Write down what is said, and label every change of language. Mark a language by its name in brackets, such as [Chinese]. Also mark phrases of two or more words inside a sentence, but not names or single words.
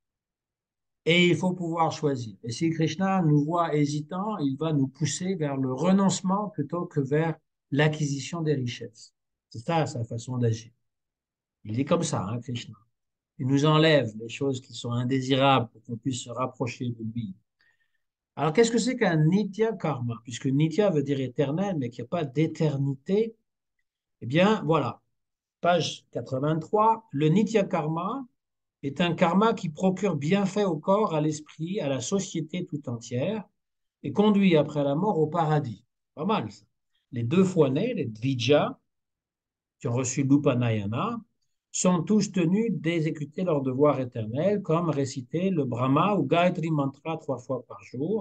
[French] Et il faut pouvoir choisir. Et si Krishna nous voit hésitants, il va nous pousser vers le renoncement plutôt que vers l'acquisition des richesses. C'est ça sa façon d'agir. Il est comme ça, hein, Krishna. Il nous enlève les choses qui sont indésirables pour qu'on puisse se rapprocher de lui. Alors, qu'est-ce que c'est qu'un [Sanskrit] नित्य कर्म? [French] Puisque nitya veut dire éternel, mais qu'il n'y a pas d'éternité. Eh bien, voilà. Page 83. Le [Sanskrit] नित्य कर्म [French] est un karma qui procure bienfait au corps, à l'esprit, à la société tout entière et conduit après la mort au paradis. Pas mal, ça. Les deux fois-nés, les dvija, qui ont reçu l'upanayana, sont tous tenus d'exécuter leur devoir éternel, comme réciter le Brahma ou Gayatri Mantra 3 fois par jour.